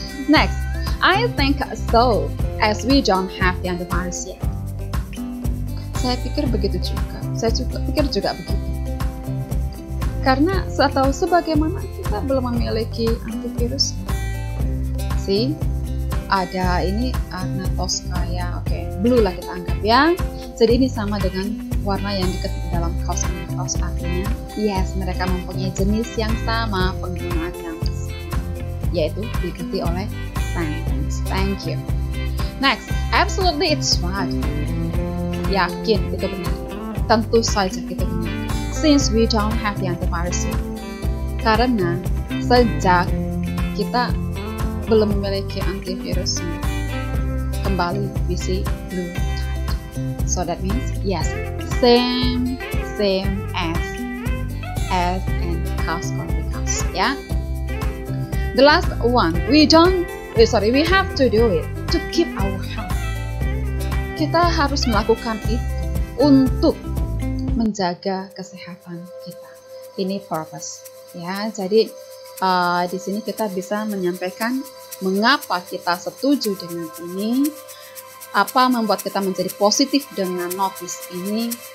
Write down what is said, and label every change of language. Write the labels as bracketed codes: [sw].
[en] Next, I think so, as we don't have the antivirus yet. [id] Saya pikir begitu juga. Saya juga pikir juga begitu. Karena atau sebagaimana kita belum memiliki antivirus. See, ada ini warna Toscaya, oke, blue lah kita anggap ya. Jadi ini sama dengan warna yang diketik dalam cause and cause, artinya yes, mereka mempunyai jenis yang sama, penggunaan yang sama, yaitu diikuti oleh sentence. [en] Thank you. Next, absolutely it's right. [id] Yakin itu benar. Tentu saja itu benar. [en] Since we don't have the antivirus yet. [id] Karena sejak kita belum memiliki antivirusnya. [en] Kembali we see blue type. So that means yes, same as and cause or because, ya. The last one, we have to do it to keep our health. [id] Kita harus melakukan itu untuk menjaga kesehatan kita. Ini purpose, ya. Jadi di sini kita bisa menyampaikan mengapa kita setuju dengan ini, apa membuat kita menjadi positif dengan notice ini.